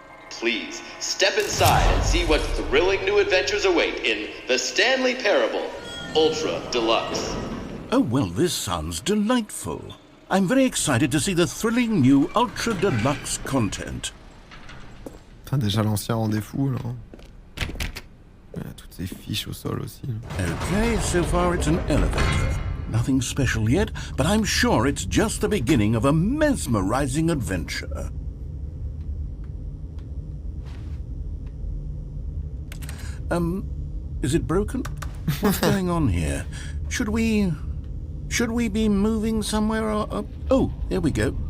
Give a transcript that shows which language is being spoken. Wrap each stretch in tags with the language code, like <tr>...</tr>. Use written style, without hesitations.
<en>Please, step inside and see what thrilling new adventures await in The Stanley Parable Ultra Deluxe. Oh, well, this sounds delightful. I'm very excited to see the thrilling new Ultra Deluxe content.</en> <fr>Putain, déjà l'ancien rendez fou, alors. Toutes ces fiches au sol aussi.</fr> <en>Okay, so far it's an elevator. Nothing special yet, but I'm sure it's just the beginning of a mesmerizing adventure. Is it broken? What's going on here? Should we be moving somewhere or... Oh, there we go.</en>